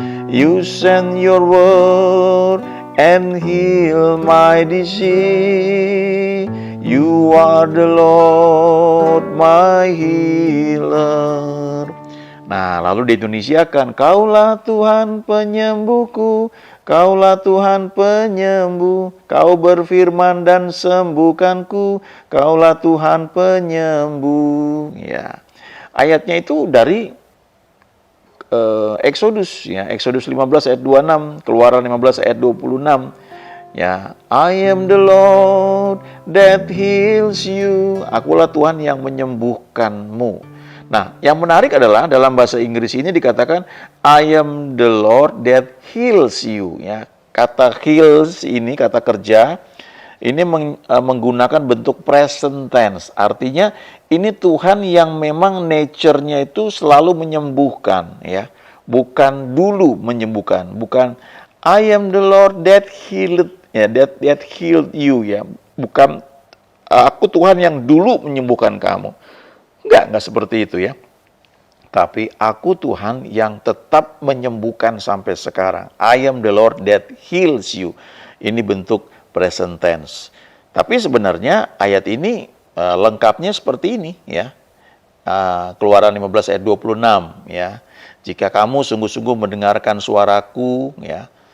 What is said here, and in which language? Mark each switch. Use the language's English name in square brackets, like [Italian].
[English] You send your word and heal my disease. You are the Lord my healer. [Indonesian] Nah, lalu diindonesiakan, kaulah Tuhan penyembuhku, kaulah Tuhan penyembuh, kau berfirman dan sembuhkanku, kaulah Tuhan penyembuh. Ya, ayatnya itu dari Exodus, ya, Exodus 15 ayat 26, Keluaran 15 ayat 26. [English] Ya, I am the Lord that heals you. [Indonesian] Akulah Tuhan yang menyembuhkanmu. Nah, yang menarik adalah dalam bahasa Inggris ini dikatakan [English] I am the Lord that heals you. [Indonesian] Ya, kata heals ini kata kerja ini menggunakan bentuk present tense. Artinya ini Tuhan yang memang nature-nya itu selalu menyembuhkan, ya. Bukan dulu menyembuhkan, bukan [English] I am the Lord that healed, ya, that healed you, [Indonesian] ya. Bukan aku Tuhan yang dulu menyembuhkan kamu. Enggak seperti itu, ya. Tapi aku Tuhan yang tetap menyembuhkan sampai sekarang. [English] I am the Lord that heals you. [Indonesian] Ini bentuk present tense. Tapi sebenarnya ayat ini lengkapnya seperti ini, ya. Keluaran 15 ayat 26, ya. Jika kamu sungguh-sungguh mendengarkan suaraku, ya.